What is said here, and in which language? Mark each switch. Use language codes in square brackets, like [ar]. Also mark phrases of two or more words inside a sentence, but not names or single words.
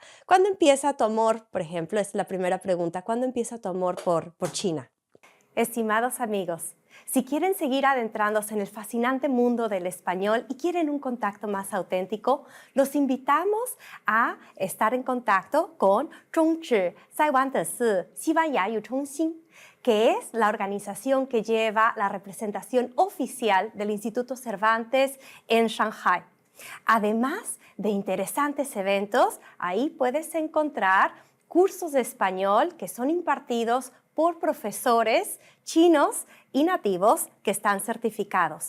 [es] ¿Cuándo empieza tu amor, por ejemplo? Es la primera pregunta. ¿Cuándo empieza tu amor por China? Estimados amigos, si quieren seguir adentrándose en el fascinante mundo del español y quieren un contacto más auténtico, los invitamos a estar en contacto con [zh] 中智在湾的是西班牙语中心, [es] que es la organización que lleva la representación oficial del Instituto Cervantes en Shanghai. Además de interesantes eventos, ahí puedes encontrar cursos de español que son impartidos por profesores chinos y nativos que están certificados.